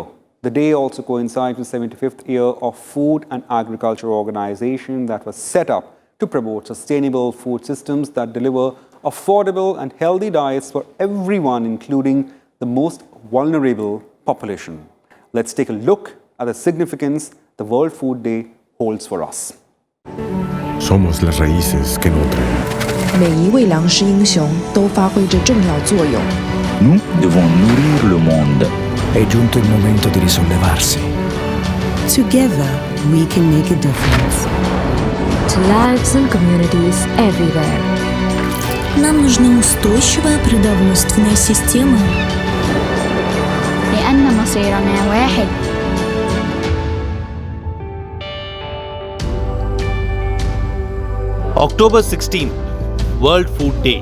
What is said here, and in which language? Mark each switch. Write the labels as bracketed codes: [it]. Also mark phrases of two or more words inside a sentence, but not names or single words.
[en] The day also coincides with the 75th year of Food and Agriculture Organization that was set up to promote sustainable food systems that deliver affordable and healthy diets for everyone, including the most vulnerable population. Let's take a look at the significance the World Food Day holds for us. [es] Somos las raíces que nutren. [zh] 每一位粮食英雄都发挥着重要作用。 [fr] Nous devons nourrir le monde. [it] È giunto il momento di risollevarsi. [en] Together, we can make a difference. To lives and communities everywhere. [ru] Нам нужна устойчивая продовольственная система. [ar] لأن مصيرنا واحد. [en] October 16th, World Food Day.